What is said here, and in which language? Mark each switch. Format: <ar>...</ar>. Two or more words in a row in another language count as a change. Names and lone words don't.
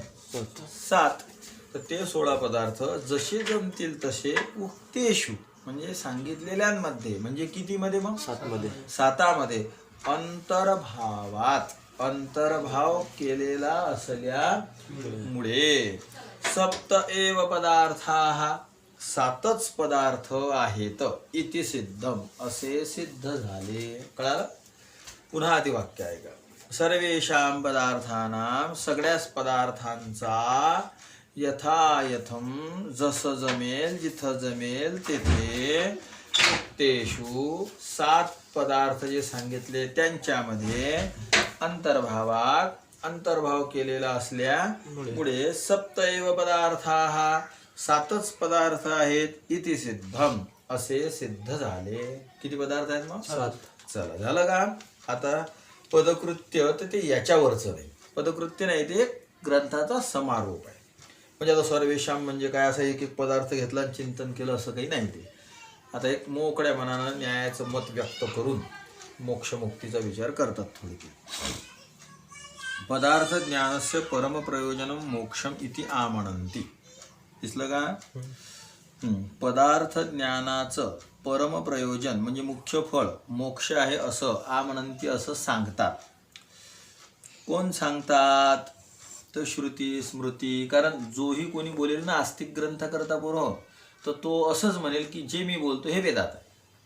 <mr>7. तर ते 16 पदार्थ जसे जमतील तसे उक्तेषु म्हणजे सांगितलेल्यांमध्ये. म्हणजे किती मध्ये? मग 7 मध्ये. 7मध्ये अंतर्भावात, अंतर्भाव केलेला असल्यामुळे</mr> <sa>सप्त एव पदार्थाः</sa> <mr>7च पदार्थ आहेत.</mr> <sa>इति सिद्धम</sa> <mr>असे सिद्ध झाले. कळालं? पुन्हा आधी वाक्य आहे का?</mr> <sa>सर्वेषां पदार्थानां</sa> <mr>सगळ्याच पदार्थांचा यथायथम जसं जमेल, जिथं जमेल तेथे, तेषु 7 पदार्थ जे सांगितले त्यांच्यामध्ये अंतर्भावात, अंतर्भाव केलेला असल्यामुळे</mr> <sa>सप्त एव पदार्थाः</sa> <mr>7च पदार्थ आहेत.</mr> <sa>इति सिद्धम</sa> <mr>असे सिद्ध झाले. किती पदार्थ आहेत मग? 7. चला, झालं का? आता पदकृत्य तर ते याच्यावरचं नाही. पदकृत्य नाही, ते ग्रंथाचा समारोप आहे. म्हणजे आता सर्वेषां म्हणजे काय, असं एक एक पदार्थ घेतला आणि चिंतन केलं असं काही नाही. ते आता एक मोकळ्या मनानं न्यायाचं मत व्यक्त करून मोक्षमुक्तीचा विचार करतात थोडी.</mr> <sa>पदार्थ ज्ञानस्य परमप्रयोजनम मोक्षम इति आमनंती.</sa> <mr>दिसलं का? पदार्थ ज्ञानाचं परमप्रयोजन म्हणजे मुख्य फळ मोक्ष आहे असं आमनंती असं सांगतात. कोण सांगतात? तर श्रुती स्मृती. कारण जोही कोणी बोलेल ना आस्तिक ग्रंथ करता बरोबर, तर तो असंच म्हणेल की जे मी बोलतो हे वेदात आहे.</mr>